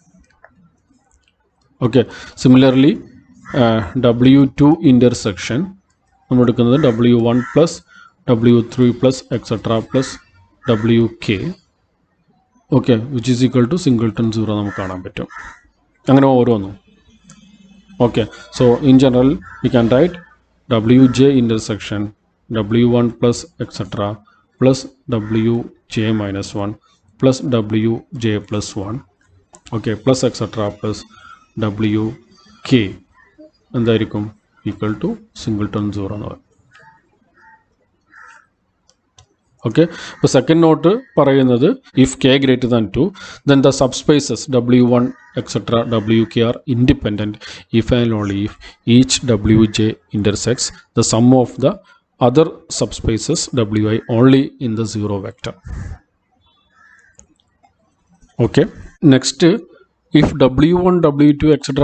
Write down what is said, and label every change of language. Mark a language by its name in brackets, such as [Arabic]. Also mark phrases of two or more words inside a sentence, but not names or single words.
[English] okay, similarly W2 intersection [Malayalam] നമ്മൾ എടുക്കുന്നത് [English] W1 plus W3 plus etcetera plus Wk okay which is equal to singleton 0 [Malayalam] നമുക്ക് കാണാൻ പറ്റും. അങ്ങനെ ഓരോന്നും. [English] okay, so in general we can write Wj intersection W1 plus etc. plus Wj minus 1 plus Wj plus 1 okay plus etc. plus Wk എന്തായിരിക്കും? equal to singleton 0 [Malayalam] എന്ന് പറയും. [English] ഓക്കെ, അപ്പോൾ second note പറയുന്നത് ഇഫ് k greater than 2 then the subspaces W1 etc. Wk are independent if and only if each Wj intersects the sum of the other subspaces Wi only in the 0 vector. Okay, next if W1 W2 etc.